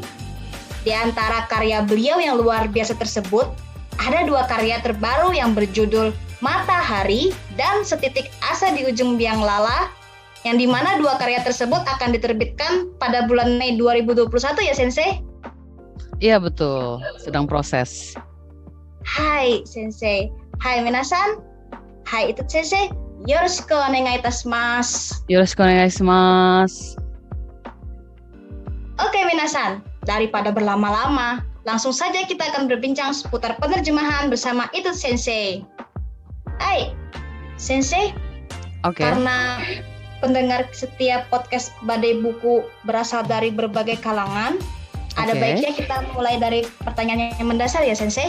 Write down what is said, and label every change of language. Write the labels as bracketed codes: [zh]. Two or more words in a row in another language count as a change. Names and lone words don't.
[id] Di antara karya beliau yang luar biasa tersebut, ada 2 karya terbaru yang berjudul Matahari dan Setitik Asa di Ujung Biang Lala, yang dimana 2 karya tersebut akan diterbitkan pada bulan Mei 2021 ya Sensei? Iya betul, sedang proses. [ja] はい先生、はい皆さん、はいItut先生、よろしくお願いいたします. よろしくお願いします. [id] Oke minasan, daripada berlama-lama, langsung saja kita akan berbincang seputar penerjemahan bersama Itut Sensei. [ja] はい、先生. [id] Oke. Karena pendengar setiap podcast Badai Buku berasal dari berbagai kalangan, ada baiknya kita mulai dari pertanyaan yang mendasar ya, Sensei.